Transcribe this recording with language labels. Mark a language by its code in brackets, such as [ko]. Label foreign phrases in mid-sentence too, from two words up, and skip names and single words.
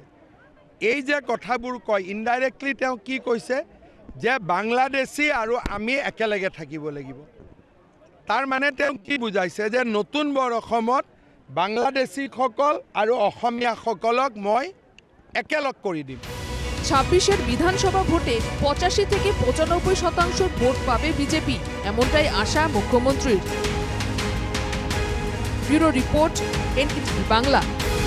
[as] এই যে কথাবোৰ কয়, ইনডাইৰেক্টলি তেওঁ কি কৈছে যে বাংলাদেশী আৰু আমি একেলগে থাকিব লাগিব। তাৰ মানে তেওঁ কি বুজাইছে যে নতুন বৰ অসমত বাংলাদেশীসকল আৰু অসমীয়াসকলক মই একেলগ কৰি দিম। [bn] 26-এর বিধানসভা ভোটে 85 থেকে 95% ভোট পাবে বিজেপি, এমনটাই আশা মুখ্যমন্ত্রীর। ব্যুরো রিপোর্ট, NKTV বাংলা।